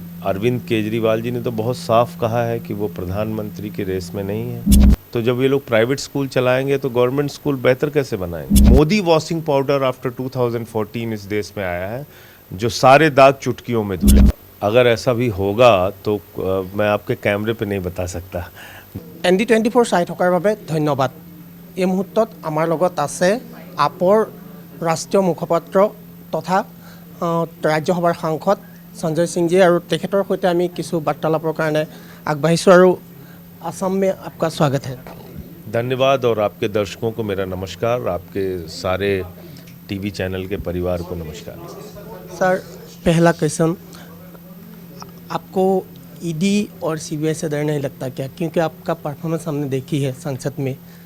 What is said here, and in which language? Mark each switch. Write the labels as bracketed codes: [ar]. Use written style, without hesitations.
[hi] अरविंद केजरीवाल जी ने तो बहुत साफ कहा है कि वो प्रधानमंत्री की रेस में नहीं है। तो जब ये लोग प्राइवेट स्कूल चलाएंगे तो गवर्नमेंट स्कूल बेहतर कैसे बनाएंगे। मोदी वॉशिंग पाउडर आफ्टर 2014 इस देश में आया है जो सारे दाग चुटकियों में धुले। अगर ऐसा भी होगा तो मैं आपके कैमरे पे नहीं बता सकता। [as] ND24 চাই থকাৰ বাবে ধন্যবাদ। এই মুহূৰ্তত আমাৰ লগত আছে আপৰ ৰাষ্ট্ৰীয় মুখপাত্ৰ তথা ৰাজ্যসভাৰ সাংসদ সঞ্জয় সিংজী আৰু তেখেতৰ সৈতে আমি কিছু বাৰ্তালাপৰ কাৰণে আগবাঢ়িছোঁ আৰু [hi] असम में आपका स्वागत है। धन्यवाद और आपके दर्शकों को मेरा नमस्कार, आपके सारे टीवी चैनल के परिवार को नमस्कार। सर, पहला क्वेश्चन, आपको ईडी और सीबीआई से डर नहीं लगता क्या, क्योंकि आपका परफॉर्मेंस हमने देखी है संसद में।